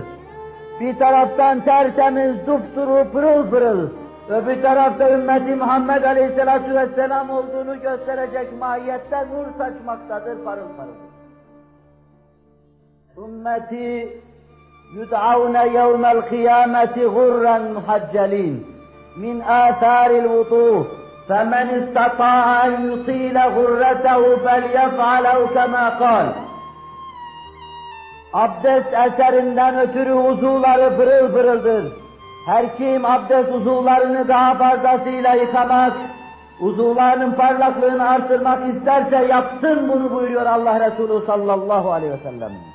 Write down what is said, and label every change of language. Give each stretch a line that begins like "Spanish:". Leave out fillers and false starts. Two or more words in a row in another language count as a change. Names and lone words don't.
Turkish: Bir taraftan tertemiz, dupduru, pırıl pırıl, öbür tarafta ümmeti Muhammed
Arabic: عليه الصلاة والسلام
Turkish: olduğunu gösterecek mahiyette nur saçmaktadır, parıl parıl.
Arabic: أمتي يدعون يوم القيامة غرا محجلين. من آثار الوضوء فمن استطاع أن يطيل غرته فليفعله كما قال.
Turkish: Abdest eserinden ötürü uzuvları pırıl pırıldır. Her kim abdest uzuvlarını daha fazlasıyla yıkamak, uzuvlarının parlaklığını artırmak isterse yapsın bunu buyuruyor Allah Resulü
Arabic: صلى الله عليه وسلم.